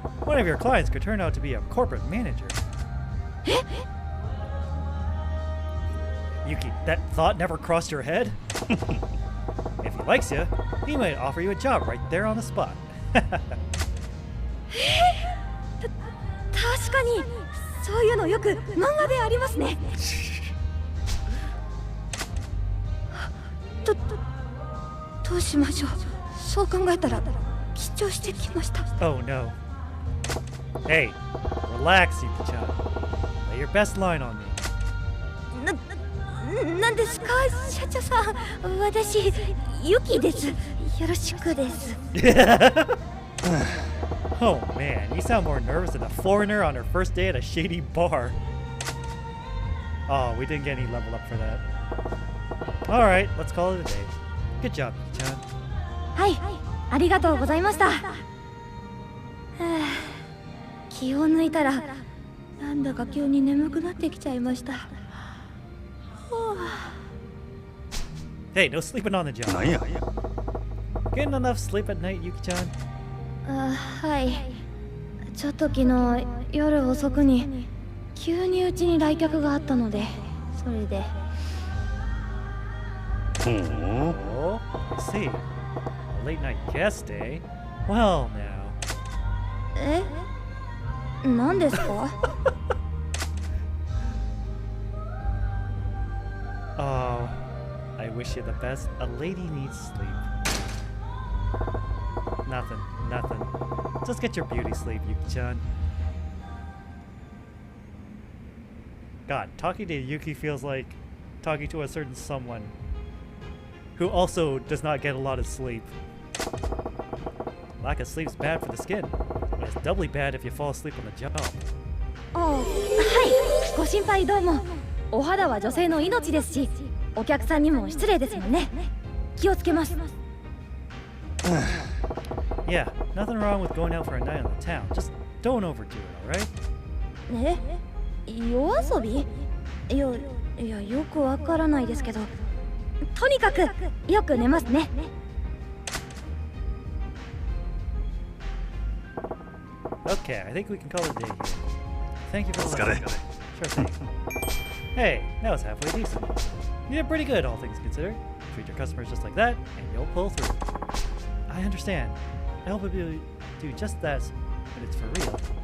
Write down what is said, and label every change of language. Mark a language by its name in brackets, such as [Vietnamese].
[English] One of your clients could turn out to be a corporate manager. Yuki, that thought never crossed your head? If he likes you, he might offer you a job right there on the spot. [Japanese] 確かにそういうのよく漫画でありますね。どうしましょう。そう考えたら緊張してきました。 [English] Oh no. Hey, relax, Yuki-chan. Lay your best line on me. [Japanese] なんですか社長さん。私ユキです。よろしくです。 [English] Oh man, you sound more nervous than a foreigner on her first day at a shady bar. Oh, we didn't get any level up for that. Alright, let's call it a day. Good job, Yuki-chan. [Japanese] はい、ありがとうございました。はあ、気を抜いたらなんだか急に眠くなってきちゃいました。 [English] Hey, no sleeping on the job. [Japanese] なんや [English] Getting enough sleep at night, Yuki-chan? [Japanese] はい。ちょっと昨日夜遅くに急にうちに来客があったので、それで。 [English] Oh, I see. A late night guest, eh? Well, now. [Japanese] え？何ですか？ [English] Oh, I wish you the best. A lady needs sleep. Nothing. Just get your beauty sleep, Yuki-chan. God, talking to Yuki feels like talking to a certain someone who also does not get a lot of sleep. Lack of sleep's bad for the skin, but it's doubly bad if you fall asleep on the job. [Japanese] はい、ご心配どうも。お肌は女性の命ですし、お客さんにも失礼ですもんね。気をつけます。 [English] Yeah, nothing wrong with going out for a night on the town. Just don't overdo it, alright? [Japanese] え？夜遊び？いや、よくわからないですけど、とにかくよく寝ますね。 [English] Okay, I think we can call it a day here. Thank you for the [Japanese] お疲れ [English] lesson. Sure thing. Hey, that was halfway decent. You did pretty good, all things considered. Treat your customers just like that, and you'll pull through. I understand. I hope you do just that, but it's for real.